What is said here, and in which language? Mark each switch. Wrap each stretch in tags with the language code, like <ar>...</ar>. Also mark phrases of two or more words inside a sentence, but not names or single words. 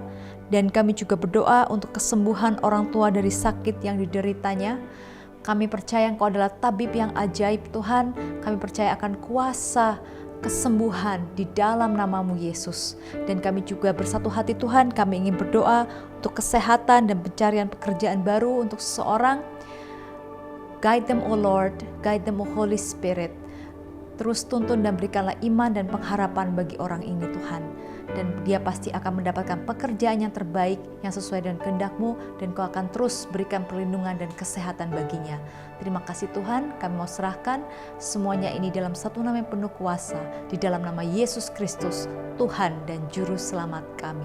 <id>Dan kami juga berdoa untuk kesembuhan orang tua dari sakit yang dideritanya. Kami percaya Engkau adalah tabib yang ajaib Tuhan. Kami percaya akan kuasa kesembuhan di dalam nama-Mu Yesus. Dan kami juga bersatu hati Tuhan, kami ingin berdoa untuk kesehatan dan pencarian pekerjaan baru untuk seseorang.</id> <en>Guide them, O Lord, guide them, O Holy Spirit.</en> <id>Terus tuntun dan berikanlah iman dan pengharapan bagi orang ini Tuhan. Dan dia pasti akan mendapatkan pekerjaan yang terbaik yang sesuai dengan kehendak-Mu, dan Kau akan terus berikan perlindungan dan kesehatan baginya. Terima kasih Tuhan, kami mau serahkan semuanya ini dalam satu nama yang penuh kuasa, di dalam nama Yesus Kristus, Tuhan dan Juru Selamat kami.</id>